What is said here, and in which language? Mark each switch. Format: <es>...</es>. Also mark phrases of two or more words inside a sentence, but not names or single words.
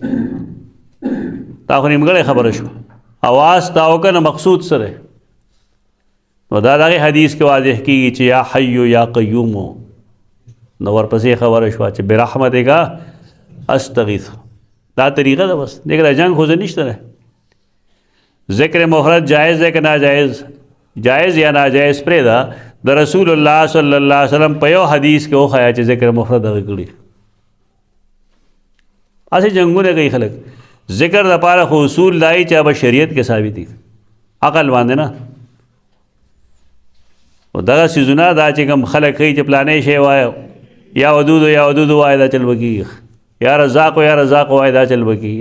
<ps>تا خو نیمګړې خبره شو، اواز تا وکړه نه مقصود څه دی؟ نو دا دغه حدیث کې واضح کېږي چې</ps> <ar>یا حی یا قیوم،</ar> <ps>نو ورپسې خبره شوه چې</ps> <ar>برحمتک استغیث.</ar> <ps>دا طریقه ده بس. دیکھ دا جنگ خو نشته دی. ذکر مفرد جائز دی که ناجائز؟ جائز یا ناجائز پرېږده. د رسول الله</ps> <ar>صلی الله علیه وسلم</ar> <ps>په یو حدیث کې وښیه چې ذکر مفرد هغه کړي. هسې جنګونه کوي خلک. ذکر دپاره خو اصول دای چې به شریعت کې ثابت دي، عقل باندې نه. او دغه څیزونه دا چې کوم خلک کوي چې پلانې شی وایه،</ps> <ar>یا ودود یا ودود</ar> <ps>وایه دا چل به کېږي،</ps> <ar>یا رزاق یا رزاق</ar> <ps>وایه دا چل به کېږي.</ps>